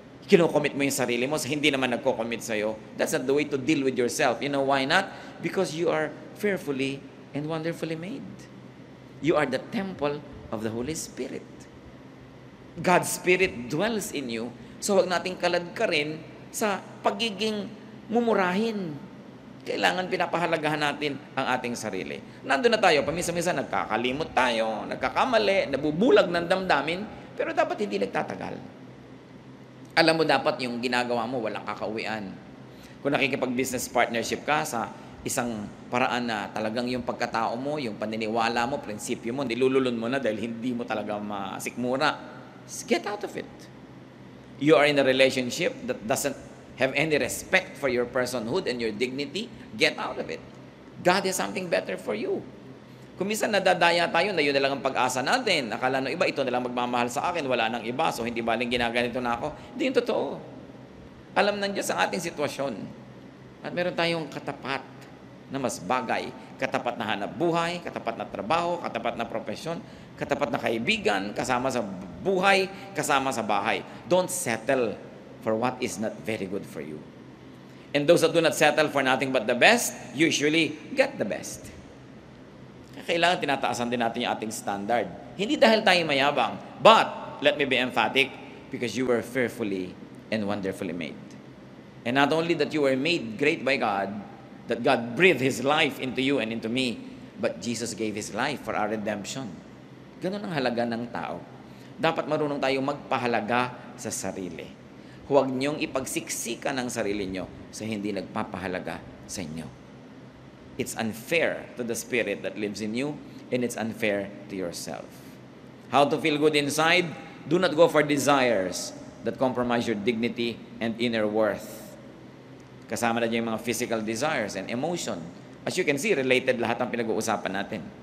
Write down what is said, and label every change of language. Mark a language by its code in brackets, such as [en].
[tl] Kinocommit mo yung sarili mo sa hindi naman nagko-commit sa'yo. [en] That's not the way to deal with yourself. You know why not? Because you are fearfully and wonderfully made. You are the temple of the Holy Spirit. God's Spirit dwells in you. [tl] So wag nating kaladkarin sa pagiging mumurahin. Kailangan pinapahalagahan natin ang ating sarili. Nandun na tayo, paminsan-minsan nagkakalimot tayo, nagkakamali, nabubulag ng damdamin, pero dapat hindi nagtatagal. Alam mo dapat yung ginagawa mo, walang kakauwian. Kung nakikipag-business partnership ka sa isang paraan na talagang yung pagkatao mo, yung paniniwala mo, prinsipyo mo, nilululun mo na dahil hindi mo talaga masikmura. [en] Get out of it. You are in a relationship that doesn't have any respect for your personhood and your dignity. Get out of it. God has something better for you. [tl] Kung minsan nadadaya tayo na yun na lang ang pag-asa natin. Akala ng iba, ito na lang magmamahal sa akin, wala nang iba, so hindi baling ginaganito na ako. Hindi yung totoo. Alam ng Diyos ang ating sitwasyon. At meron tayong katapat na mas bagay. Katapat na hanap buhay, katapat na trabaho, katapat na profesyon, katapat na kaibigan, kasama sa buhay, kasama sa bahay. [en] Don't settle for what is not very good for you. And those that do not settle for nothing but the best, usually get the best. [tl] Kailangan tinataasan din natin yung ating standard. Hindi dahil tayo mayabang, [en] but, let me be emphatic, because you were fearfully and wonderfully made. And not only that you were made great by God, that God breathed His life into you and into me, but Jesus gave His life for our redemption. [tl] Ganun ang halaga ng tao. Dapat marunong tayong magpahalaga sa sarili. Huwag niyong ipagsiksikan ang sarili niyo sa hindi nagpapahalaga sa inyo. [en] It's unfair to the spirit that lives in you, and it's unfair to yourself. How to feel good inside? Do not go for desires that compromise your dignity and inner worth. [tl] Kasama na dyan yung mga physical desires and emotion. [en] As you can see, [tl] related lahat ng pinag-uusapan natin.